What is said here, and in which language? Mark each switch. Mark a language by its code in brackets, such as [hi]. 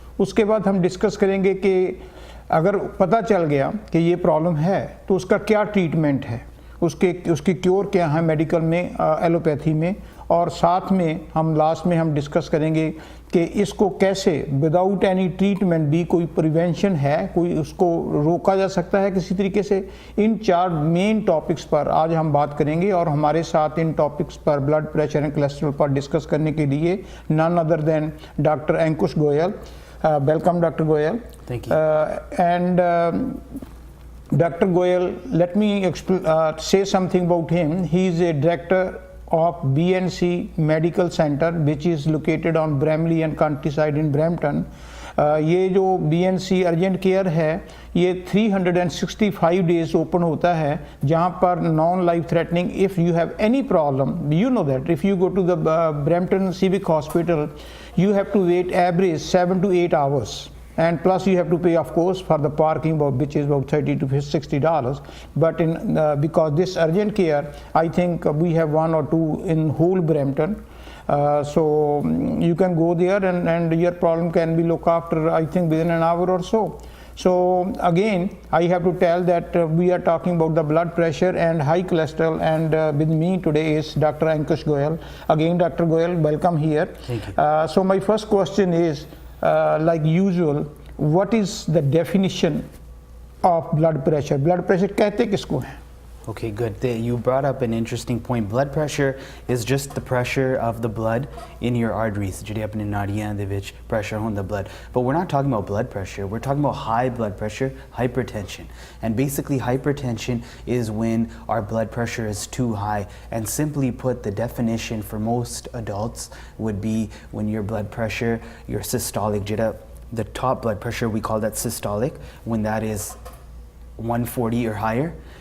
[hi] उसके बाद हम डिस्कस करेंगे कि अगर पता चल गया कि ये प्रॉब्लम है तो उसका क्या ट्रीटमेंट है, उसकी क्योर क्या है मेडिकल में, एलोपैथी में, और साथ में हम लास्ट में हम डिस्कस करेंगे कि इसको कैसे विदाउट एनी ट्रीटमेंट भी कोई प्रिवेंशन है, कोई उसको रोका जा सकता है किसी तरीके से। इन 4 मेन टॉपिक्स पर आज हम बात करेंगे और हमारे साथ इन टॉपिक्स पर ब्लड प्रेशर एंड कोलेस्ट्रॉल पर डिस्कस करने के लिए none other than doctor Ankush Goyal. [en] Welcome doctor Goyal. Thank you. Dr. Goyal, let me say something about him. He is a director of BNC Medical Center, which is located on Bramley and Countryside in Brampton. [hi] ये जो BNC urgent care है ये 365 days open होता है, जहाँ पर [en] Non life threatening if you have any problem, you know that if you go to the Brampton Civic Hospital you have to wait average 7 to 8 hours, and plus you have to pay of course for the parking, which is about $30 to $60. But in because this urgent care, I think we have 1 or 2 in whole Brampton. So you can go there and your problem can be looked after, I think, within an hour or so. So again, I have to tell that we are talking about the blood pressure and high cholesterol, and with me today is Dr. Ankush Goyal. Again, Dr. Goyal, welcome here. Thank you. So my first question is, like usual, what is the definition of blood pressure? [hi] Blood pressure कहते किसको हैं? [en] Okay, good. You brought up an interesting point. Blood pressure is just the pressure of the blood in your arteries. [pa] ਜਿਹੜੇ ਆਪਣੇ ਨਾੜੀਆਂ ਦੇ ਵਿੱਚ pressure ਹੁੰਦਾ blood. [en] But we're not talking about blood pressure. We're talking about high blood pressure, hypertension. And basically hypertension is when our blood pressure is too high. And simply put, the definition for most adults would be when your blood pressure, your systolic, the top blood pressure, we call that systolic, when that is 140 or higher.